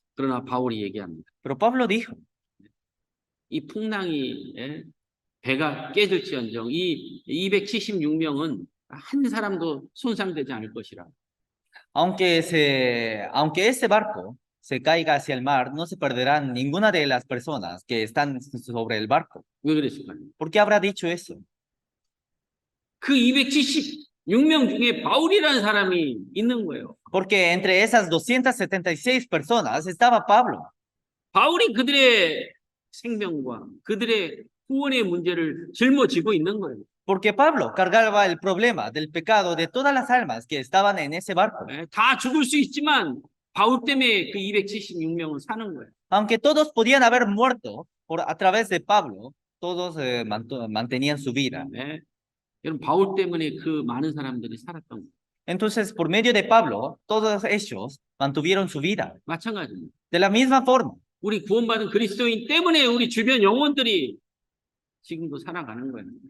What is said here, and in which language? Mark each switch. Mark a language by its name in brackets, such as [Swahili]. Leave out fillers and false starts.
[Korean] 그러나 바울이 얘기합니다. [Spanish] Pero Pablo dijo, [Korean] 이 풍랑이 배가 깨질지언정 이 276명은 한 사람도 손상되지 않을 것이라. [Spanish] aunque este barco se caiga hacia el mar, no se perderán ninguna de las personas que están sobre el barco. [Korean] 왜 그랬을까요? [Spanish] ¿Por qué habrá dicho eso? [Korean] 그 276명 중에 바울이라는 사람이 있는 거예요. [Spanish] Porque entre esas 276 personas estaba Pablo. [Korean] 바울이 그들의 생명과 그들의 구원의 문제를 짊어지고 있는 거예요. [Spanish] Porque Pablo cargaba el problema del pecado de todas las almas que estaban en ese barco. [Korean] 다 죽을 수 있지만 바울 때문에 그 276명은 사는 거예요. [Spanish] Aunque todos podían haber muerto a través de Pablo, todos mantenían su vida. [Korean] 여러분 바울 때문에 그 많은 사람들이 살았던 거예요. [Spanish] Entonces, por medio de Pablo, todos ellos mantuvieron su vida. [Korean] 마찬가지입니다. [Spanish] De la misma forma, [Korean] 우리 구원받은 그리스도인 때문에 우리 주변 영혼들이 지금도 살아가는 거예요.